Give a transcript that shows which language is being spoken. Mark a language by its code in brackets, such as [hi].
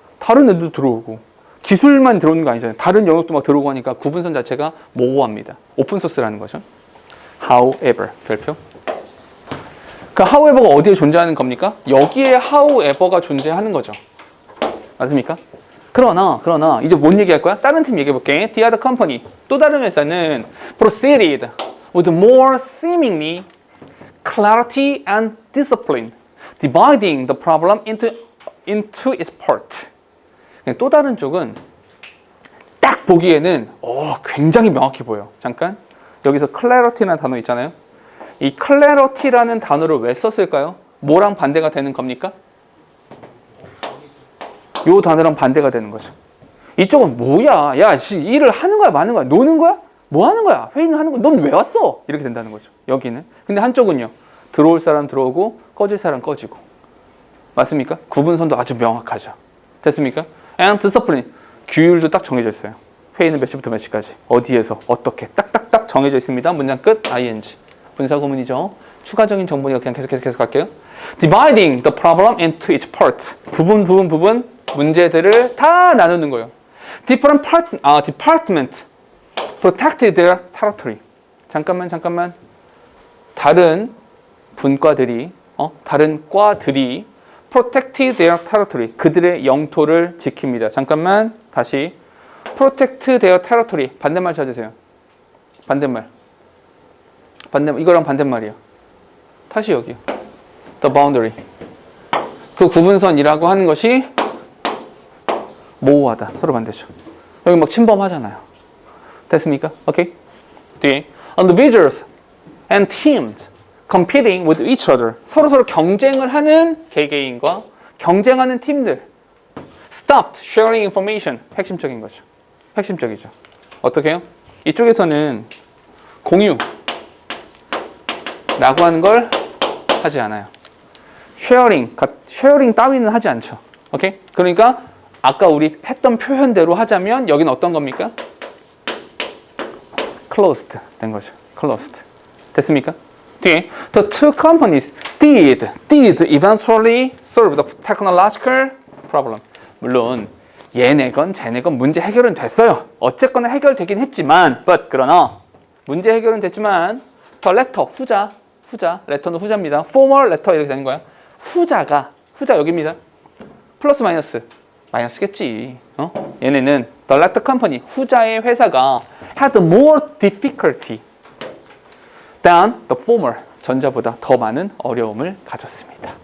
[ko] 다른 애도 들어오고 기술만 들어오는 거 아니잖아요. 다른 영역도 막 들어오고 하니까 구분선 자체가 모호합니다. 오픈소스라는 거죠. [en] However, [ko] 별표. 그 [en] however [ko] 가 어디에 존재하는 겁니까? 여기에 however가 존재하는 거죠. 맞습니까? 그러나 이제 뭔 얘기할 거야? 다른 팀 얘기해 볼게. [en] The other company, [ko] 또 다른 회사는 [en] proceeded with more seemingly clarity and discipline, dividing the problem into its part. [ko] 또 다른 쪽은 딱 보기에는 굉장히 명확해 보여. 잠깐 여기서 clarity라는 단어 있잖아요. 이 clarity라는 단어를 왜 썼을까요? 뭐랑 반대가 되는 겁니까? 요 단어랑 반대가 되는 거죠. 이쪽은 뭐야? 야, 일을 하는 거야, 마는 거야, 노는 거야? 뭐 하는 거야? 회의는 하는 거야? 넌 왜 왔어? 이렇게 된다는 거죠. 여기는. 근데 한쪽은요. 들어올 사람 들어오고 꺼질 사람 꺼지고. 맞습니까? 구분선도 아주 명확하죠. 됐습니까? [en] And discipline. [ko] 규율도 딱 정해져 있어요. 회의는 몇 시부터 몇 시까지. 어디에서 어떻게 딱딱딱 정해져 있습니다. 문장 끝. ing. 분사구문이죠. 추가적인 정보니까 그냥 계속 갈게요. [en] Dividing the problem into its parts. [ko] 부분 문제들을 다 나누는 거예요. [en] Different department protected their territory. [ko] 잠깐만. 다른 분과들이 다른 과들이 [en] protected their territory. [ko] 그들의 영토를 지킵니다. 잠깐만. 다시 [en] protect their territory. [ko] 반대말 찾으세요. 반대말. 이거랑 반대말이에요. 다시 여기요. [en] The boundary. [ko] 그 구분선이라고 하는 것이 모호하다. 서로 반대죠. 여기 막 침범하잖아요. 됐습니까? 오케이. 뒤에 [en] individuals and teams competing with each other. [ko] 서로 경쟁을 하는 개개인과 경쟁하는 팀들. [en] Stopped sharing information. [ko] 핵심적인 거죠. 핵심적이죠. 어떻게 해요? 이쪽에서는 공유라고 하는 걸 하지 않아요. 쉐어링 따위는 하지 않죠. 오케이? 그러니까 아까 우리 했던 표현대로 하자면 여기는 어떤 겁니까? closed 된 거죠. closed. 됐습니까? 뒤에 [en] the two companies did eventually solve the technological problem. [ko] 물론 얘네건 쟤네건 문제 해결은 됐어요. 어쨌거나 해결되긴 했지만 그러나 문제 해결은 됐지만 [en] the letter [ko] 후자 letter는 후자입니다. [en] formal letter [ko] 이렇게 되는 거야. 후자 여기입니다. 플러스 마이너스겠지. 얘네는 [en] the latter company [ko] 후자의 회사가 [en] had more difficulty than the former [ko] 전자보다 더 많은 어려움을 가졌습니다.